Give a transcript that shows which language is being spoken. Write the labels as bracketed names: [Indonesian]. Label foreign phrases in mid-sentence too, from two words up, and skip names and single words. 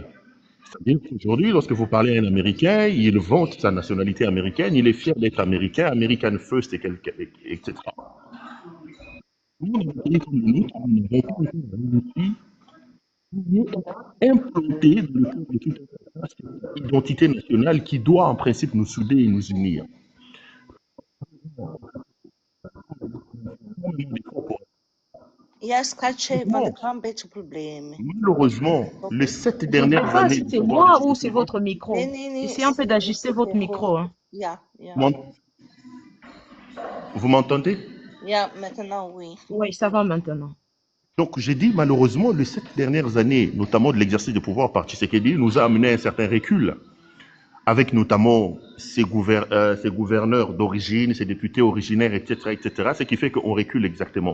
[French] C'est-à-dire qu'aujourd'hui, lorsque vous parlez à un Américain, il vante sa nationalité américaine, il est fier d'être américain, [English] American First, [French] etc. Nous, dans un pays comme le nôtre, nous n'avons pas encore réussi à implanter dans le cœur de tout un tas cette identité nationale qui doit en principe nous souder et nous unir. [Dutch] Yes, Kache, van een beetje probleem. [French] Malheureusement, les 7 dernières Pas années... si c'est moi ou c'est votre micro. [Dutch] Nee, [French] Essayez un peu d'ajuster votre micro. Hein. [Dutch] Ja. [French] Vous m'entendez? Ja, maintenant, oui. Oui, ça va maintenant. Donc, j'ai dit, malheureusement, les 7 dernières années, notamment de l'exercice de pouvoir par Tshisekedi, nous a amené à un certain recul, avec notamment ces gouverneurs d'origine, ces députés originaires, etc., etc., ce qui fait qu'on recule exactement.